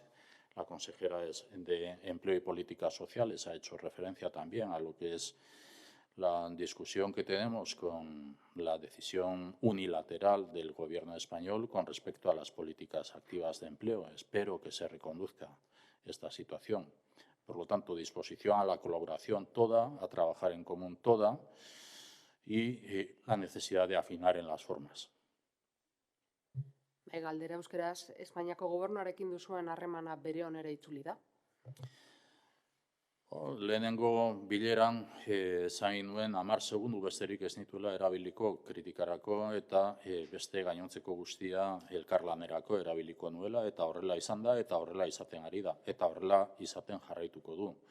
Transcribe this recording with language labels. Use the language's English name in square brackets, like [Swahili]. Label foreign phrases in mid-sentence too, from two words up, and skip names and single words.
[Spanish] La consejera de Empleo y Políticas Sociales ha hecho referencia también a lo que es la discusión que tenemos con la decisión unilateral del Gobierno español con respecto a las políticas activas de empleo. Espero que se reconduzca esta situación. Por lo tanto, disposición a la colaboración toda, a trabajar en común toda, y la necesidad de afinar en las formas. [Basque] Galdera euskeraz, Espainiako gobernuarekin duzuen harremana bere onera itzuli da? Lehenengo bileran zain nuen 10 segundu besterik ez nituela erabiliko kritikarako eta beste gainontzeko guztia elkarlanerako erabiliko nuela, eta horrela izan da eta horrela izaten ari da eta horrela izaten jarraituko du.